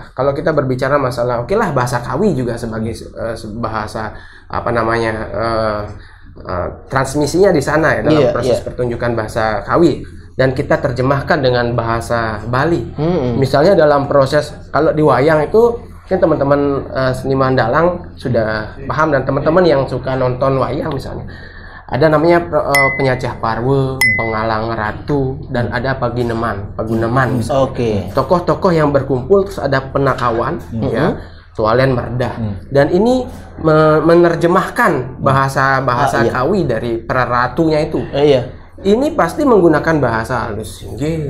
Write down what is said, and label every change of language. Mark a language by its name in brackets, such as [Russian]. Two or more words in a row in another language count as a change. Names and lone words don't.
[Indonesian] Kalau kita berbicara masalah, oke lah bahasa Kawi juga sebagai bahasa apa namanya transmisinya di sana ya dalam proses pertunjukan bahasa Kawi. Dan kita terjemahkan dengan bahasa Bali. Misalnya dalam proses kalau di wayang itu kan teman-teman seniman dalang sudah paham, dan teman-teman yang suka nonton wayang misalnya ada namanya penyacah parwe, pengalang ratu, dan ada paguneman misalnya. Tokoh-tokoh yang berkumpul, terus ada penakawan ya, tualen merdah, dan ini menerjemahkan bahasa Kawi dari para ratunya itu. Ini pasti menggunakan bahasa halus singgih.